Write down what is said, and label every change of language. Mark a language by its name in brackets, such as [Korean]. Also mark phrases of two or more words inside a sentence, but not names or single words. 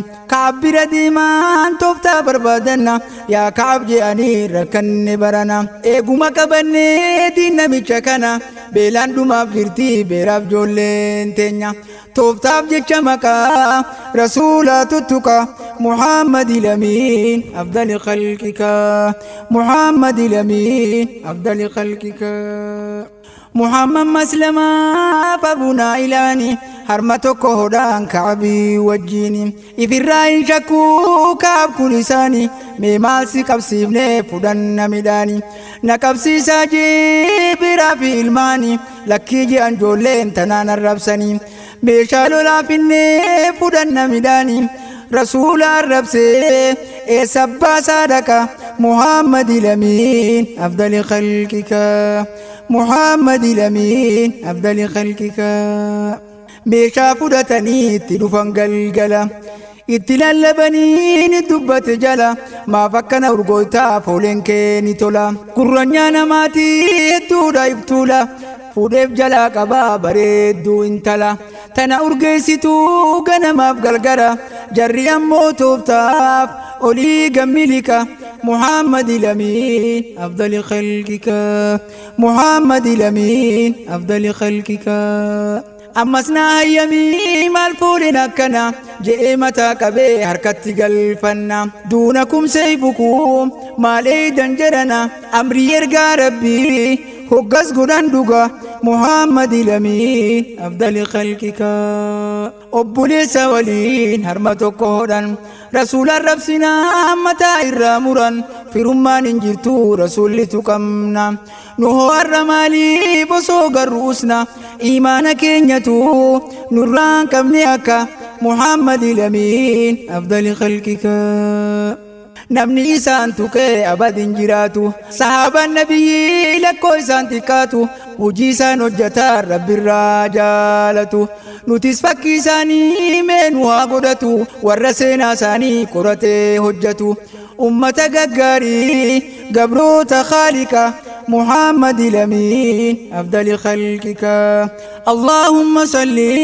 [Oromo] Ka'ab bira deemaan tooftaa barbaadanna. Yaa Ka'ab je'anii rakkanne barana. Eeguma qabannee diin namicha kana. Beelaan dhumaaf jirti beeraaf ijoolleen teenya. Tooftaaf jecha maqaa Rasuulaa tuttuqa. [Arabic] محمد الأمين أفضل خلقك. محمد الأمين أفضل خلقك. [Oromo] Muhammad Maslama Fabuna Ilaani harma tokko hodhaan Ka'abii wajjini. Ifirraa hin shakku Ka'ab kun isaani. Mee maal si qabsiifne fudhanna midhaani. Na qabsiisaa jee biraa fi ilmaani. Lakkii je'an ijoolleen tanaan arrabsanii. Meeshaa lolaa finnee fudhanna midhaani. Rasuula arrabsee eessa abbaa saadaqa. [Arabic] محمد الأمين أفضل خلقك. محمد الأمين أفضل خلقك. [Oromo] Meeshaa fudhatanii itti dhufan galgala. Itti lallabanii ni dubbate jala. Maaf akkana urgooftaa fooleen kee ni tola. Gurranyaa namaatii hedduudha ibtuula. Fuudheef jalaa qabaa bareedduu intala. Tana urgeessituu ganamaaf galgara. Jarri ammoo tooftaaf olii gammilika. [Arabic] محمد الأمين أفضل خلقك. محمد الأمين أفضل خلقك. [Oromo] Ammas na hayyamii maal fuudhin akkana je'ee mataa qabee harkatti galfanna. Duuna kumsee bukuum maal eeydan jedhana amrii ergaa Rabbii hoggas godhan dhuga. [Arabic] محمد الأمين أفضل خلقك. [Oromo] Obboleessa waliin harma tokko hodhan. Rasuula arrabsinaa mataa irraa muran. Firummaan hin jirtu Rasuulli tuqamna. Nu hoo har'a maalii bosoo garruusna. Imaana keenyatu nurraan qabne akka. [Arabic] محمد الأمين أفضل خلقك. [Oromo] Namni isaan tuqee abad hin jiraatu. Sahaabaan Nabiyyi lakkoo isaan xiqqaatu. Hujii isaan hojjataa Rabbi irraa jaalatu. Nutis fakkii isaanii mee nu haa godhatu. Warra seenaa isaanii qoratee hojjatu. Ummata gaggaarii gabroota Khaaliqa. [Arabic] محمد الأمين أفضل خلقك. اللهم صل